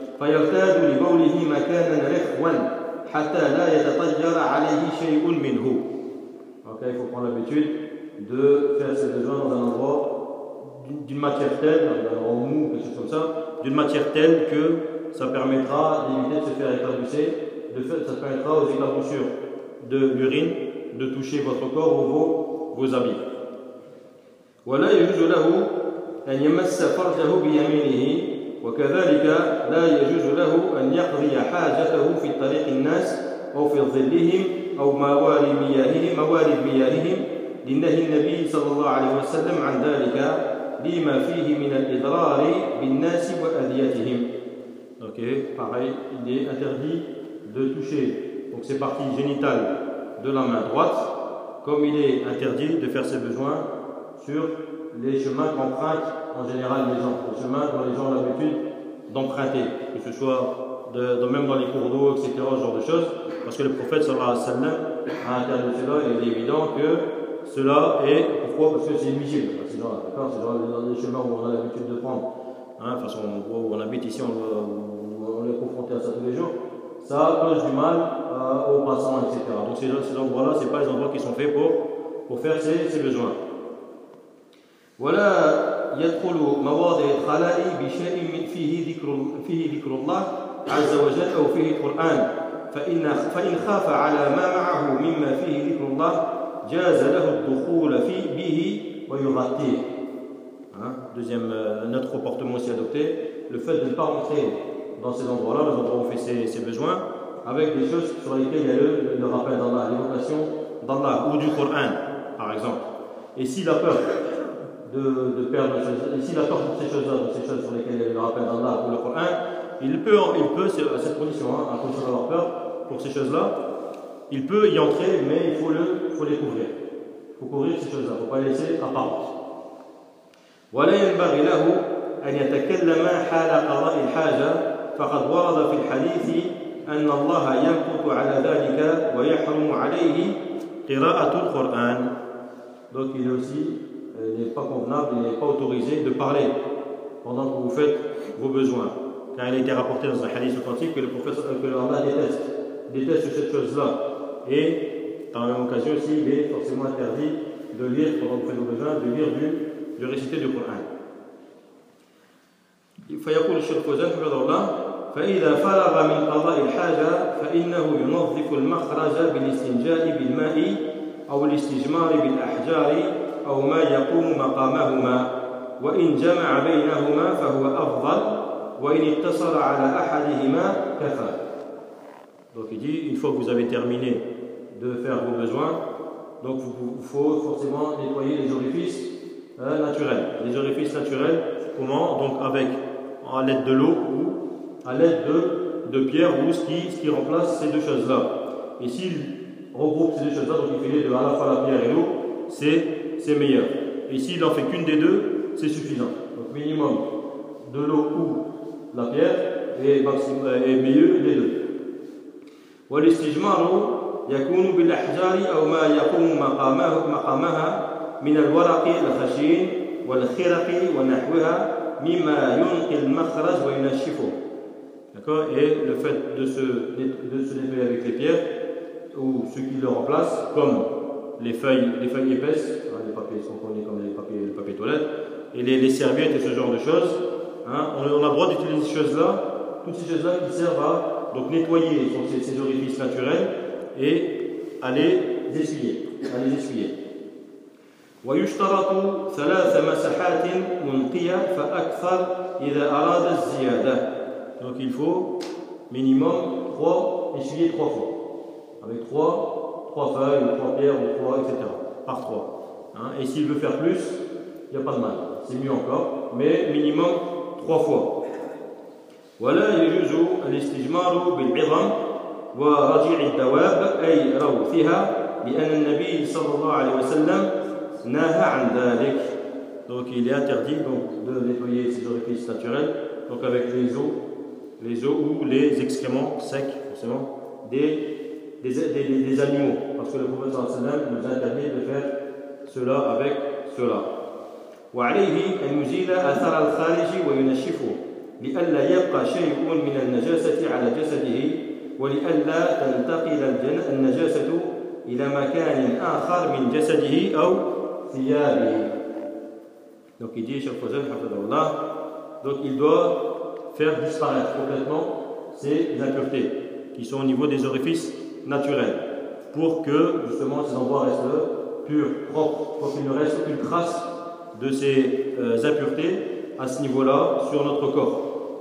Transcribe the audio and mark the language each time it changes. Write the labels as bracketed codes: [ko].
[ar] فيرتاد لبوله مكانا رخوا حتى لا يتطير عليه شيء منه. [fr] OK, il faut prendre l'habitude de faire ses besoins dans un endroit d'une matière telle, d'un endroit mou, quelque chose comme ça, d'une matière telle que ça permettra d'éviter de se faire éclabousser, ça permettra aux éclaboussures de l'urine de toucher votre corps ou vos habits. [ar] ولا يجوز له أن يمس فرجه بيمينه. وكذلك لا يجوز له أن يقضي حاجته في طريق الناس أو في ظلهم أو موارد مياههم لنهي النبي صلى الله عليه وسلم عن ذلك لما فيه من الإضرار بالناس وأذيتهم. [fr] OK, pareil, il est interdit de toucher donc ces parties génitales de la main droite, comme il est interdit de faire ses besoins sur les chemins qu'empruntent en général les gens, les chemins dont les gens ont l'habitude d'emprunter, que ce soit même dans les cours d'eau, etc., ce genre de choses, parce que le prophète [ar] sallallahu alayhi wa sallam [fr] a interdit cela, et il est évident que cela est, pourquoi? Parce que c'est nuisible, ces gens-là, d'accord? C'est genre dans les chemins où on a l'habitude de prendre, hein, parce qu'on voit où on habite ici, on est confronté à ça tous les jours, ça cause du mal aux passants, etc. Donc ces endroits-là, ce n'est pas les endroits qui sont faits pour faire ses besoins. [ar] ولا يدخل مواضع الخلاء بشيء فيه ذكر الله عز وجل أو فيه القرآن فإن خاف على ما معه مما فيه ذكر الله جاز له الدخول فيه به ويغطيه. [fr] Deuxième, un autre comportement aussi adopté, le fait de ne pas entrer dans ces endroits-là, les endroits où on fait ses besoins, avec des choses sur lesquelles il y a le rappel d'Allah, l'évocation d'Allah ou du Coran, par exemple. Et si la peur de perdre ces choses, et s'il a peur de ces choses-là, de ces choses sur lesquelles il le rappelle d'Allah ou le Coran, il peut, à cette condition, hein, à condition d'avoir peur pour ces choses-là, il peut y entrer, mais il faut les couvrir. Il faut couvrir ces choses-là, il ne faut pas les laisser apparentes. [ar] ولا ينبغي له أن يتكلم حال قضاء الحاجة فقد ورد في الحديث أن الله ينقض على ذلك ويحرم عليه قراءة القرآن. [fr] Donc il aussi n'est pas convenable, il n'est pas autorisé de parler pendant que vous faites vos besoins. Car il a été rapporté dans un hadith authentique que le prophète, que Allah déteste cette chose-là. Et dans la même occasion aussi, il est forcément interdit de lire pendant que vous faites vos besoins, de lire de réciter du Coran. [ar] فيقول الشيخ فوزان حفظه الله فإذا فرغ من قضاء الحاجة فإنه ينظف المخرج بالاستنجاء بالماء أو الاستجمار بالأحجار أو ما يقوم مقامهما وإن جمع بينهما فهو أفضل وإن اتصل على أحدهما كفى. [fr] Donc il dit, une fois que vous avez terminé de faire vos besoins, donc il faut forcément nettoyer les orifices naturels. Les orifices naturels, comment? Donc avec, à l'aide de l'eau ou à l'aide de pierre ou ce qui remplace ces deux choses-là. Et s'il regroupe ces deux choses-là, donc il fait les deux, à la fois la pierre et l'eau, c'est meilleur. Et s'il n'en fait qu'une des deux, c'est suffisant. Donc minimum de l'eau ou la pierre, et mieux les deux. [ar] والاستجمار يكون بالأحجار أو ما يقوم مقامها من الورق الخشين والخرق ونحوها مما ينقي المخرج وينشفه. [fr] D'accord. Et le fait de se nettoyer avec les pierres ou ce qui le remplace, comme les feuilles épaisses, hein, les papiers sont connus comme les papiers toilettes, et les serviettes et ce genre de choses, hein, on a le droit d'utiliser ces choses-là, toutes ces choses-là qui servent à donc nettoyer ces orifices naturels et à les essuyer. [ar] ويشترط ثلاث مساحات منقية فأكثر إذا أراد الزيادة. [fr] Donc il faut minimum 3, essuyer 3 fois. Avec 3 feuilles, ou 3 pierres, ou 3, etc. Par 3. Hein? Et s'il veut faire plus, il n'y a pas de mal. C'est mieux encore. Mais minimum 3 fois. [ar] ولا يجوز الاستجمار بالعظم ورجيع الدواب أي روثها لأن النبي صلى الله عليه وسلم نهى عن ذلك. [fr] Donc il est interdit de nettoyer ces orifices naturels donc avec les os ou les excréments secs forcément des animaux, parce que le prophète [ar] صلى الله عليه وسلم [fr] nous interdit de faire cela avec cela. [ar] وعليه أن يزيل أثر الخارج وينشفه لئلا يبقى شيء من النجاسة على جسده ولئلا تنتقل النجاسة إلى مكان آخر من جسده أو ثيابه. [fr] Donc il dit Cheikh Fawzan [ar] Hafidhahu Allah, [fr] donc il doit faire disparaître complètement ces impuretés qui sont au niveau des orifices naturels pour que justement ces endroits restent purs, propres, pour qu'il ne reste aucune trace de ces impuretés à ce niveau-là sur notre corps.